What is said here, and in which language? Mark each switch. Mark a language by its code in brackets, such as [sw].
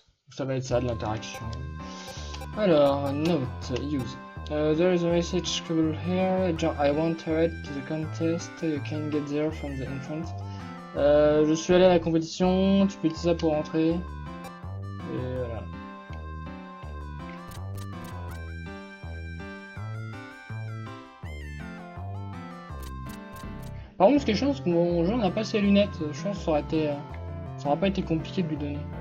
[fr] Ça va être ça, de l'interaction. Alors, [en] note, use. There is a message scribbled here. I want to head to the contest. You can get there from the entrance. [fr] Je suis allé à la compétition. Tu peux utiliser ça pour rentrer. Et voilà. Par contre, ce qui est chiant, c'est que mon jeu n'a pas ses lunettes. Je pense que ça aurait pas été compliqué de lui donner.